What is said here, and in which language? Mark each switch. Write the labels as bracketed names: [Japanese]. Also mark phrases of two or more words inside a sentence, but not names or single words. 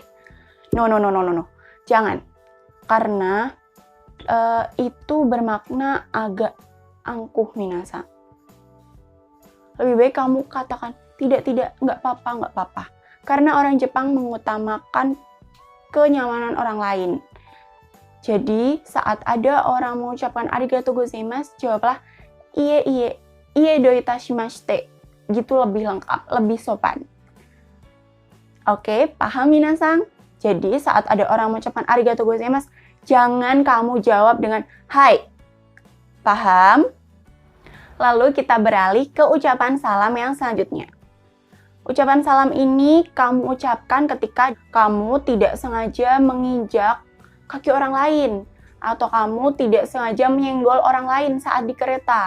[Indonesian] No. Jangan. Karena itu bermakna agak angkuh minasang. Lebih baik kamu katakan, tidak, nggak apa-apa. Karena orang Jepang mengutamakan kenyamanan orang lain. Jadi, saat ada orang mengucapkan [Japanese] ありがとうございます, jawablah いいえどういたしまして. [Indonesian] Gitu lebih lengkap, lebih sopan. Oke, paham minasang? Jadi saat ada orang mengucapkan [Japanese] ありがとうございます, [Indonesian] jangan kamu jawab dengan hai. Paham? Lalu kita beralih ke ucapan salam yang selanjutnya. Ucapan salam ini kamu ucapkan ketika kamu tidak sengaja menginjak kaki orang lain atau kamu tidak sengaja menyenggol orang lain saat di kereta.